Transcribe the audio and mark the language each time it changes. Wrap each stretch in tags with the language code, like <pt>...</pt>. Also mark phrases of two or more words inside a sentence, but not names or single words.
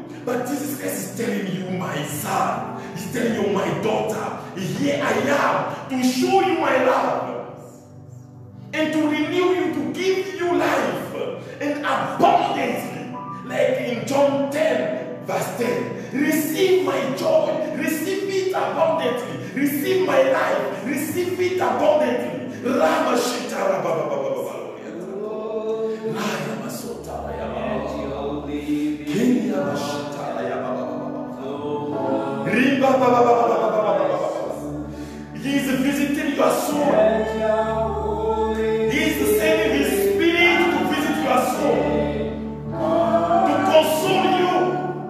<en>But Jesus Christ is telling you, my son, he's telling you, my daughter, here I am to show you my love and to renew you, to give you life and abundantly, like in John 10 verse 10. Receive my joy, receive it abundantly, receive my life, receive it abundantly. Rama Shitara Baba Baba Baba Rama Sotara Yama Kenya Shitara Yama Riba Baba Baba Baba Baba. He is visiting your soul. He is sending his spirit to visit your soul, to console you.</en>